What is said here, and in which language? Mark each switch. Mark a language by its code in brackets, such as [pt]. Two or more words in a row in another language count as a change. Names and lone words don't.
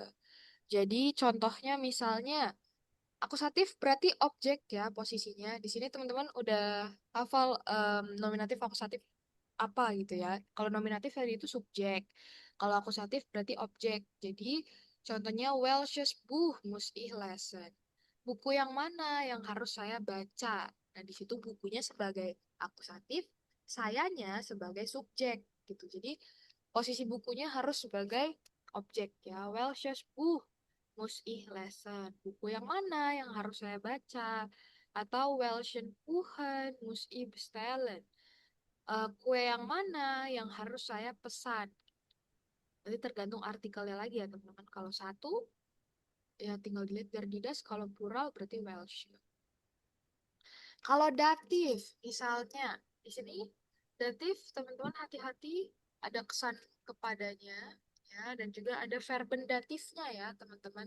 [id] Jadi contohnya misalnya akusatif berarti objek ya posisinya. Di sini teman-teman udah hafal nominatif akusatif apa gitu ya. Kalau nominatif tadi itu subjek. Kalau akusatif berarti objek. Jadi contohnya [de] Welches Buch muss ich lesen. [id] Buku yang mana yang harus saya baca? Nah, di situ bukunya sebagai akusatif, sayanya sebagai subjek gitu. Jadi posisi bukunya harus sebagai objek ya. [de] Welches Buch muss ich lesen. [id] Buku yang mana yang harus saya baca? Atau [de] welchen Kuchen muss ich bestellen? [id] Kue yang mana yang harus saya pesan? Nanti tergantung artikelnya lagi ya teman-teman. Kalau satu, ya tinggal dilihat dari didas. Kalau plural berarti Welsh. Kalau datif, misalnya di sini datif teman-teman hati-hati ada kesan kepadanya ya dan juga ada verben datifnya ya teman-teman.